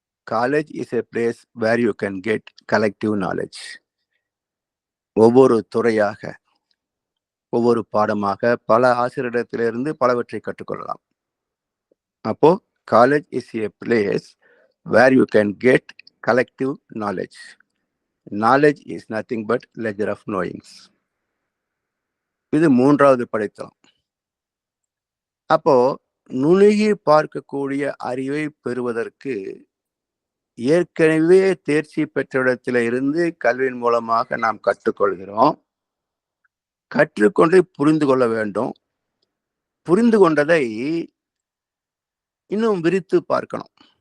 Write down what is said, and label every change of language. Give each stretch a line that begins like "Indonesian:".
English: College is a place where you can get collective knowledge.
Tamil: ஒவ்வொரு துறையாக, ஒவ்வொரு பாடமாக பல ஆசிரியரிடத்திலிருந்து பலவற்றை கற்றுக்கொள்ளலாம்.
English: அப்போ college is a place where you can get collective knowledge. Knowledge is nothing but ledger of knowings.
Tamil: இது 3வது படித்தளம். அப்போ நுணுகி பார்க்கக்கூடிய அறிவை பெறுவதற்கு ஏற்கனவே தேர்ச்சி பெற்ற இடத்துல இருந்து கல்வியின் மூலமாக நாம் கற்றுக்கொள்கிறோம். கற்றுக்கொண்டை புரிந்து கொள்ள வேண்டும். புரிந்து கொண்டதை இன்னும் விரித்து பார்க்கணும்.